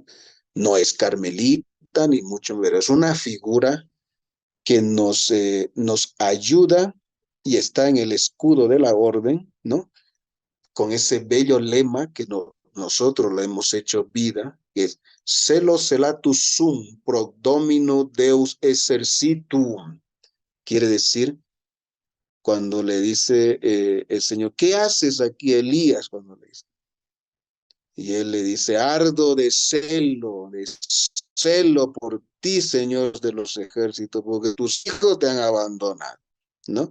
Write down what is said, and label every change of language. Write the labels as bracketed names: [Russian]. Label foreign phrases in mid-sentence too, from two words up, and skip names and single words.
[Spanish] No es carmelita, ni mucho menos, es una figura que nos ayuda y está en el escudo de la orden, ¿no? Con ese bello lema que nosotros lo hemos hecho vida, que es [Latin] Celo celatus sum, pro domino Deus exercitum. [Spanish] Quiere decir, cuando le dice el Señor, ¿qué haces aquí, Elías? Cuando le dice. Y él le dice, ardo de celo por ti, Señor de los ejércitos, porque tus hijos te han abandonado, ¿no?